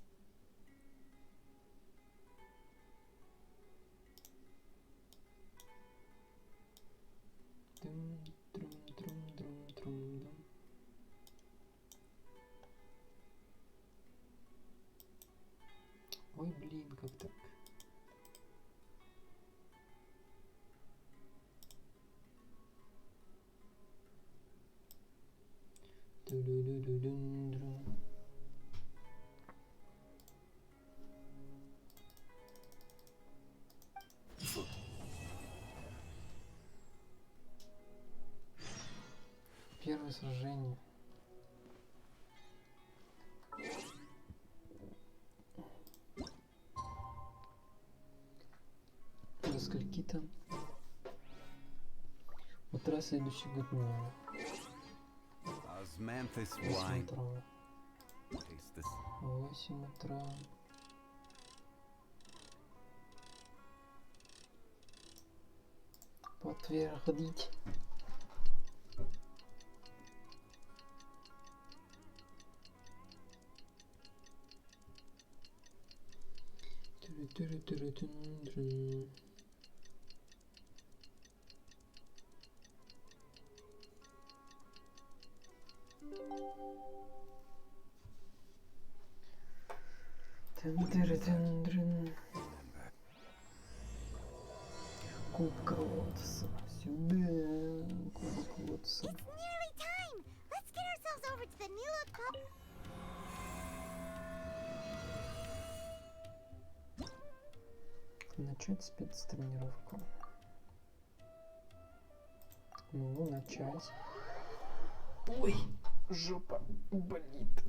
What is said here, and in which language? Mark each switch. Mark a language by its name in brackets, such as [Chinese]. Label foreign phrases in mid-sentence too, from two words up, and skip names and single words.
[Russian] Трум, трум, трум, трум, трум, трум. Ой, блин, как так? Ту-ду-ду-ду-дун-друн. Первое сражение. До скольки там? Утра следующий год дня. [English] Osmanthus 8 wine. [Russian] утра. [English] Taste this. [Russian] 8 утра. Подтвердить. Ту-ру-ту-ру-ту-ру-тун-друн. Тун-ту-ру-тун-друн. Кубка Лотоса. Сюда. Кубок Лотоса. [English] It's nearly time. Let's get ourselves over to the Nilud pub. [Russian] Начать спецтренировку. Ну, начать. Ой, жопа болит.